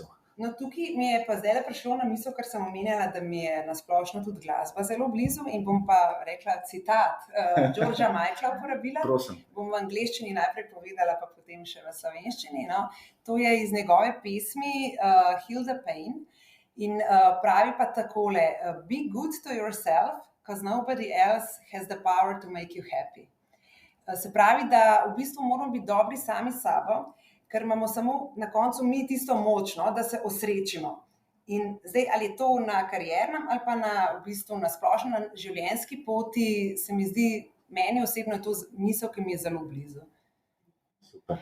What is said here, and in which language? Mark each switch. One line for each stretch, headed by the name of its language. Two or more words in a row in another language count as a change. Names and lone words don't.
Slovenian: Tukaj mi je pa zdaj prišlo na misel, ker sem omenjala, da mi je na splošno tudi glasba zelo blizu in bom pa rekla citat Georgea Michaela uporabila. Prosim. Bom v angleščini najprej povedala, pa potem še v slovenščini. To je iz njegove pesmi Heal the Pain in pravi pa takole:
English: Be good to yourself, because nobody else has the power to make you happy.
Slovenian: Se pravi, da v bistvu moramo biti dobri sami s sabo, ker imamo samo na koncu mi tisto moč, da se osrečimo. In zdaj, ali je to na kariernem ali pa v bistvu na splošno na življenjski poti, se mi zdi, meni osebno je to misel, ki mi je zelo blizu.